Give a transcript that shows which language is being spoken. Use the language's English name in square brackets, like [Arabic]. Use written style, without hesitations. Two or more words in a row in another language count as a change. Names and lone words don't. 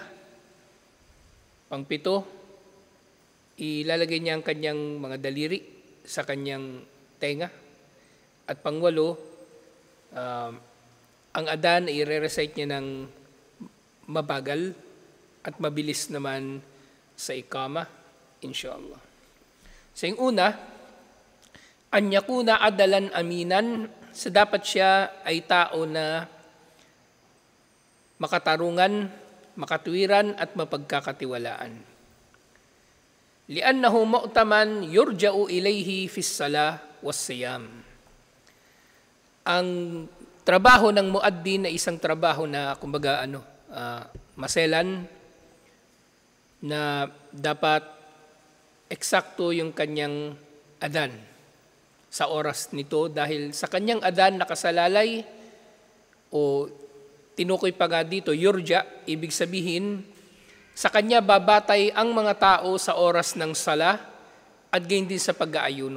[Filipino] Pang-pito, ilalagay niya ang kanyang mga daliri sa kanyang tenga. At pang-walo, ang adhan ay i-recite niya ng mabagal at mabilis naman sa iqamah, inshallah. So yung una, [Arabic] أن يكون عدلا أمينا, [Filipino] sa dapat siya ay tao na makatarungan, makatwiran at mapagkakatiwalaan. [Arabic] لأنه مؤتمن يرجع إليه في الصلاة والصيام. [Filipino] Ang trabaho ng muaddin na isang trabaho na kumbaga maselan na dapat eksakto yung kanyang adan sa oras nito dahil sa kanyang adan nakasalalay o tinukoy pa nga dito, yurja, ibig sabihin, sa kanya babatay ang mga tao sa oras ng sala at gayon din sa pag-aayuno.